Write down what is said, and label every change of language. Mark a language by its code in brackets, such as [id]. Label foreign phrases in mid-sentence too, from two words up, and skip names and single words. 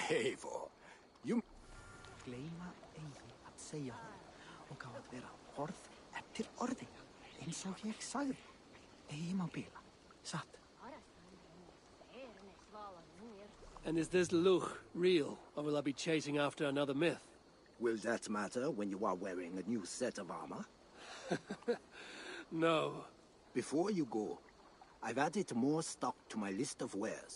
[en] Eivor, you... [is] Gleyma eigi að segja honum og gá að vera orð eftir orði, eins og ég sagði. Eigi má bila, satt. [en] And is this Luch real, or will I be chasing after another myth? Will that matter when you are wearing a new set of armor? No. Before you go, I've added more stock to my list of wares.